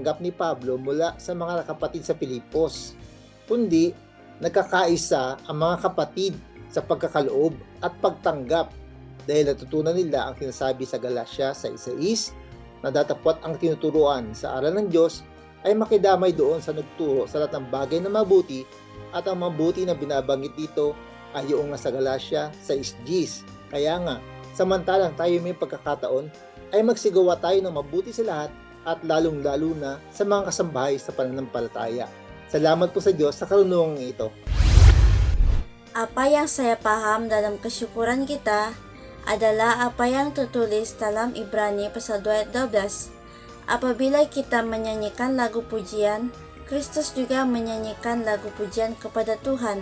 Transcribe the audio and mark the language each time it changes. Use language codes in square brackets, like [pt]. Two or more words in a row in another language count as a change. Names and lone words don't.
[tl] ni Pablo mula sa mga kapatid sa Filipos, kundi nagkakaisa ang mga kapatid sa pagkakaloob at pagtanggap dahil natutunan nila ang sinasabi sa Galatia 6:6 na datapwat ang tinuturuan sa aral ng Diyos ay makidamay doon sa nagturo sa lahat ng bagay na mabuti, at ang mabuti na binabanggit dito ay yung nasa Galatia 6:10. Kaya nga, samantalang tayo may pagkakataon ay magsigawa tayo ng mabuti sa lahat at lalong-lalo na sa mga kasambahay sa pananampalataya. Salamat po sa Diyos sa karunungang ito. [id] Apa yang saya paham dalam kesyukuran kita adalah apa yang tertulis dalam Ibrani pasal 2 ayat 12. Apabila kita menyanyikan lagu pujian, Kristus juga menyanyikan lagu pujian kepada Tuhan.